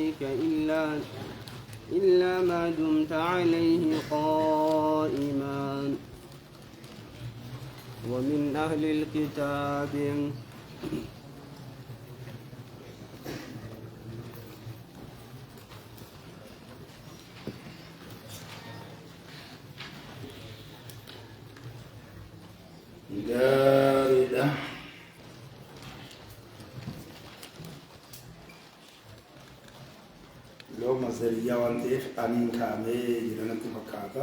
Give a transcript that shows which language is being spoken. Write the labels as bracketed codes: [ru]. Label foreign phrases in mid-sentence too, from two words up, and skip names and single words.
[ar] إلا ما دمت عليه قائما ومن أهل الكتاب [om] gaariidha. Yoo masariyaa waan ta'eef aniin kaamee jiranatti fakkaata.